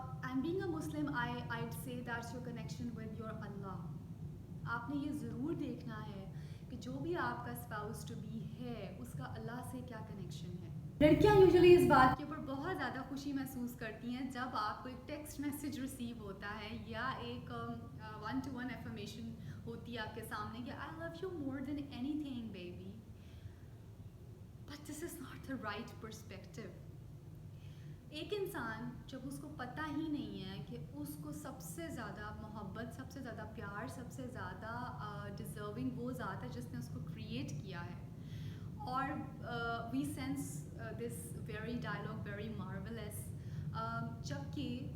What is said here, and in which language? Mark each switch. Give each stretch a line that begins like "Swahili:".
English: And being a Muslim, I'd say that's your connection with your Allah.
Urdu: آپ نے یہ ضرور دیکھنا ہے کہ جو بھی آپ کا اسپاؤس ٹو بی ہے اس کا اللہ سے کیا کنیکشن ہے. لڑکیاں یوزلی اس بات کے اوپر بہت زیادہ خوشی محسوس کرتی ہیں جب آپ کو ایک ٹیکسٹ میسیج ریسیو ہوتا ہے یا ایک 1-to-1 افرمیشن ہوتی ہے آپ کے سامنے کہ
English: I love you more than anything baby. But this is not the right perspective.
Urdu: ایک انسان جب اس کو پتہ ہی نہیں ہے کہ اس کو سب سے زیادہ محبت, سب سے زیادہ پیار, سب سے زیادہ ڈیزرونگ وہ ذات ہے جس نے اس کو کریٹ کیا ہے, اور وی sense this very dialogue very marvels, جبکہ